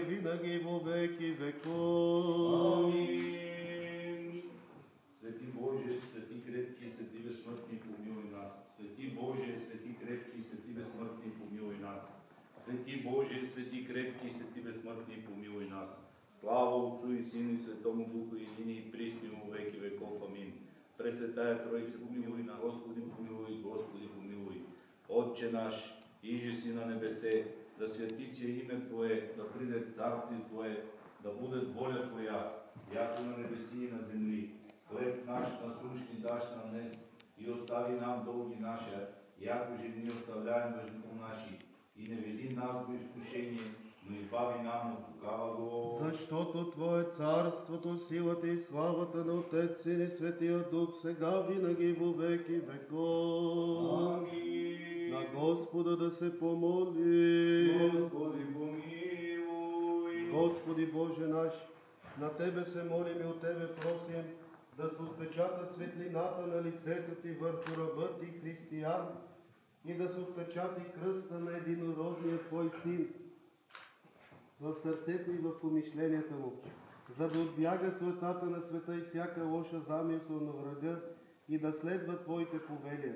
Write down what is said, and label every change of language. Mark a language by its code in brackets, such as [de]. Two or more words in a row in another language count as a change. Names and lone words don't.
[bg] винаги во веки веков. Амин. Свети Боже, свети крепки и свети безсмъртни, помилуй нас. Свети Боже, свети крепки и свети безсмъртни, помилуй нас. Свети Боже, свети крепки и свети безсмъртни, помилуй нас. [cu] Слава Отцу и Сину и Светому Духу, едини и присни во веки веков. Амин. Пресветая Троица, помилуй нас. Господи, помилуй, Господи, помилуй. Отче наш, иже си на небесе, да свети име Твое, да приде царствие Твое, да буде воля Твоя, яко на небеси и на земли. Хлеб наш насущни даш нам днес и остави нам долги наша, яко же ни оставляем вежником наши. И не веди нас во изкушение, но избави нам от лукавого. [bg] Защото Твое царството, силата и славата на Отец и Светия Дух, сега винаги во веки веков. Амин. На Господа да се помоли. Господи, помилуй. Господи Боже наш, на Тебе се молим и от Тебе просим да се отпечата светлината на лицето Ти върху рабът Ти християн и да се отпечати кръста на единородния Твой Син в сърцето и в помишленията му, за да отбяга светата на света и всяка лоша замисъл на врага и да следва Твоите повелия.